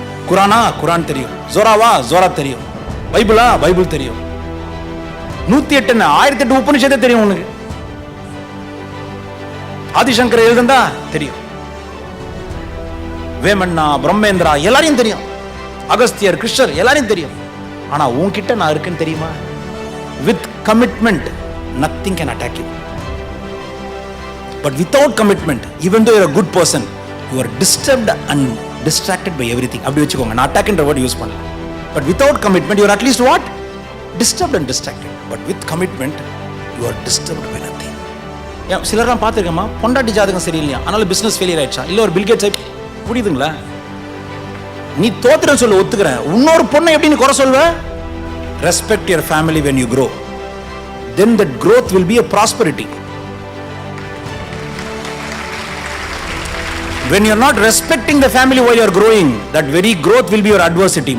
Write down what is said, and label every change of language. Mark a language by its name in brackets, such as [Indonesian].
[Tamil] குரானா குரான் தெரியும், ஜோராவா ஜோரா தெரியும், பைபிளா பைபிள் தெரியும், 108 1008 உபநிஷதே தெரியும் உனக்கு. ஆதிசங்கர் எழுதுந்தா தெரியும், வேமண்ணா பிரம்மேந்திரா எல்லாரையும் தெரியும், அகஸ்தியர் கிருஷ்ணர் எல்லாரையும் தெரியும். ஆனா உன்கிட்ட நான் இருக்குன்னு தெரியுமா? [English] With commitment nothing can attack you, but without commitment even though you're a good person you are disturbed and distracted by everything. [Tamil] அப்படி வெச்சுக்கோங்க. நான் attack என்ற word யூஸ் பண்ணல. [English] but without commitment you are at least what? disturbed and distracted, but with commitment you are disturbed by nothing. [Tamil] சிலர்லாம் பார்த்துருக்கேம்மா, பொண்டாட்டி ஜாதகம் சரியில்லையா, அதனால பிசினஸ் ஃபெயிலியர் ஆயிடுச்சா, இல்ல ஒரு பில்கேட்ஸ் புரியுதுங்களா? நீ தோத்துறன்னு சொல்ல ஒத்துக்கிறேன். இன்னொரு பொண்ணை எப்படி நீ குறை சொல்வ? [English] Respect your family when you grow, then that growth will be a prosperity. When you are not respecting the family while you are growing, that very growth will be your adversity.